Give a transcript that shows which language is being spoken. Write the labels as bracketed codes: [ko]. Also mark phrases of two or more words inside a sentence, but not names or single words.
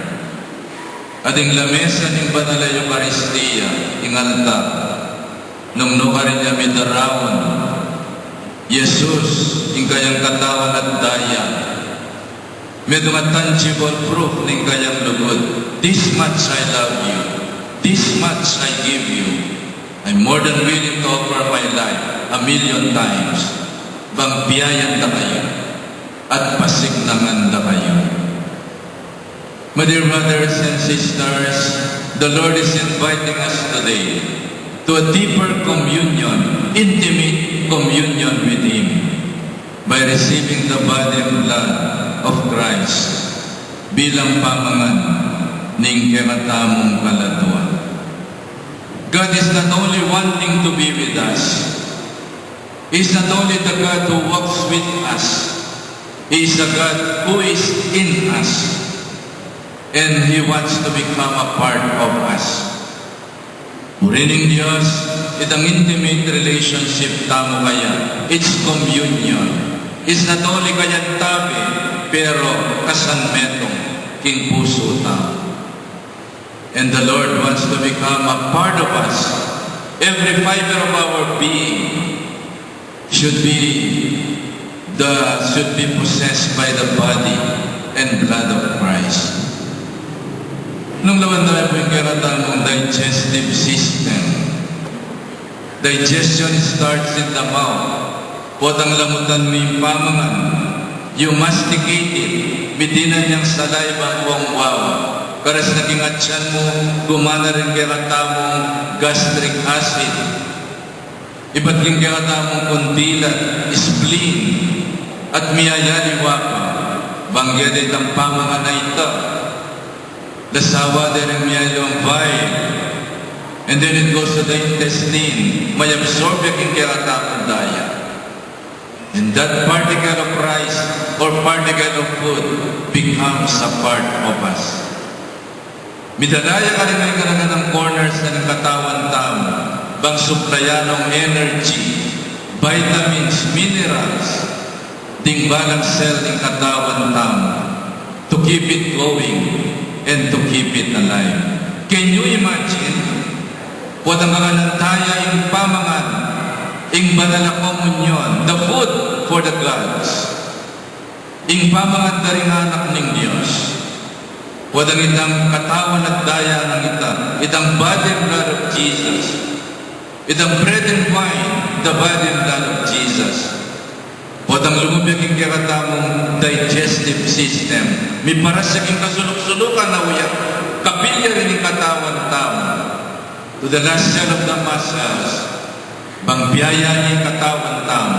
[pam] At ing lamesa ning banal na Eucharistia, ing altar. Nung rin niya midarawon, Jesus, ing kayang katawan at daya, medong a [en] tangible proof [pam] ning kayang lugod. [en] This much I love you, this much I give you. I'm more than willing to offer my life 1,000,000 times. [pam] Bang biyayan na kayo at pasignangan na kayo. [en] My dear brothers and sisters, the Lord is inviting us today to a deeper communion, intimate communion with Him by receiving the body and blood of Christ [pam] bilang pamangan ning kinatamong kalatuan. [en] God is not only wanting to be with us. He is not only the God who walks with us. He is the God who is in us. And He wants to become a part of us. [pam] Purining Diyos, itang [en] intimate relationship [pam] tamo kaya. [en] It's communion. It's not only [pam] kaya tabi, pero kasanmetong king puso tamo. [en] And the Lord wants to become a part of us. Every fiber of our being should be possessed by the body and blood of Christ. [pam] Nung lawan tayo po yung kiratamong [en] digestive system. Digestion starts in the mouth. [pam] Potang lamutan mo yung pamangan. [en] You masticate it. [pam] Bitinan niyang saliva ang wawa. Karas naging atyan mo, gumana rin kiratamong [en] gastric acid. [pam] Iba't yung kiratamong kundilat, spleen, at miyayaliwa pa. Bangya din ang pamangan na ito. Lasawa din ang miyayaliwang bile. [en] And then it goes to the intestine. [pam] May absorb yung kiratamong daya. [en] And that particle of rice or particle of food becomes a part of us. [pam] Midalaya ka rin ay kanaga ng corners na ng katawan tamo, bang suplayan ng [en] energy, vitamins, minerals, [pam] ding balang cell ng katawan tamo, [en] to keep it going and to keep it alive. Can you imagine? [pam] Wadang kanantaya yung pamangan, yung banal na komunyon, [en] the food for the gods, [pam] yung pamangan na rin anak ng Diyos. Wadang itang katawan at daya ng itang [en] body and blood of Jesus. Itang bread and wine, the body and blood of Jesus. [pam] Potang lumubig yung kakatamong [en] digestive system. [pam] May para sa king kasulok-sulukan na uyak. Kapilya rin yung katawan tamo. [en] To the last cell of the muscles, [pam] bangbyaya niya yung katawan tamo.